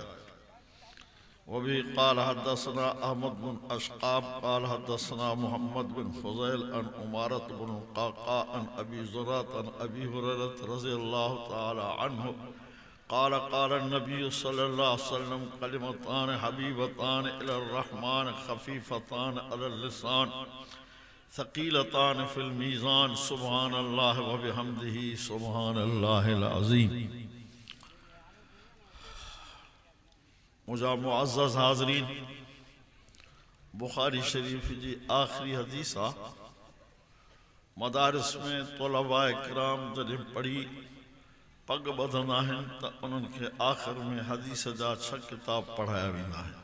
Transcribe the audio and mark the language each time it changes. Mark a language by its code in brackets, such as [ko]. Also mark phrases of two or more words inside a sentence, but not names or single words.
[ar] وبه قال حدثنا أحمد بن أشقاب قال حدثنا محمد بن فضيل عن عمارة بن القعقاع عن أبي زرعة عن أبي هريرة رضي الله تعالى عنه قال قال النبي صلى الله عليه وسلم كلمتان حبيبتان إلى الرحمن خفيفتان على اللسان ثقيلتان في الميزان سبحان الله وبحمده سبحان الله العظيم. [sd] मुझा मुअज़्ज़ज़ हाज़रीन, बुखारी शरीफ जी आखिरी हदीस आ मदारिस में तलबा किराम जॾहिं पढ़ी पग ॿधंदा आहिनि त उन्हनि खे आख़िर में हदीस जा 6 किताब पढ़ाया वेंदा आहिनि।